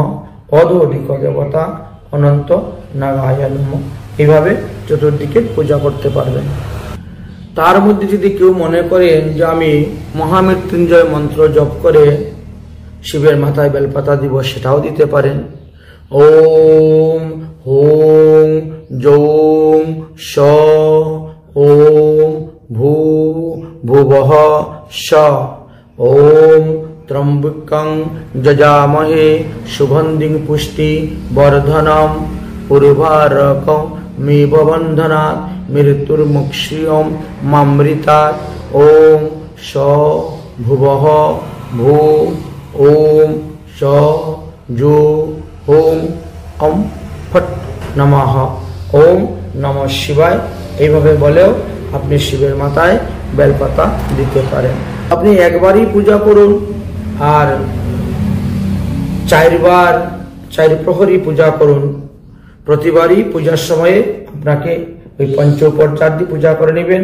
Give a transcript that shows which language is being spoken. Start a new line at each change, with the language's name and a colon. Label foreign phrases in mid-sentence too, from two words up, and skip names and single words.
Sanskrit: অধো দিক দেবতা অনন্ত নাগায় নমঃ।
Bangla: এইভাবে চতুর্দিকে পূজা করতে পারবেন। তার মধ্যে যদি কেউ মনে করেন যে আমি মহামৃত্যুঞ্জয় মন্ত্র জপ করে শিবের মাথায় বেলপাতা দিব, সেটাও দিতে পারেন।
Sanskrit: ওম হোং যৌং শ ওম ভূ ভুবঃ শ ওম ত্রম্বকং যজামহে সুগন্ধিং পুষ্টি বর্ধনম উর্বারকং মেব বন্ধনাৎ মৃত্যুর্মুক্ষীয়ম মামৃতাৎ। ওম শ ভুবঃ ভূ ওম শ যো ওম অম ফট নমঃ। ওম নমঃ শিবায়
Bangla: এইভাবে বলেও আপনি শিবের মাথায় বেলপাতা দিতে পারেন। আপনি একবারই পূজা করুন আর 4 বার 4 প্রহরী পূজা করুন। প্রতিবারই পূজার সময়ে আপনাকে ওই পঞ্চোপচার দিয়ে পূজা করে নেবেন।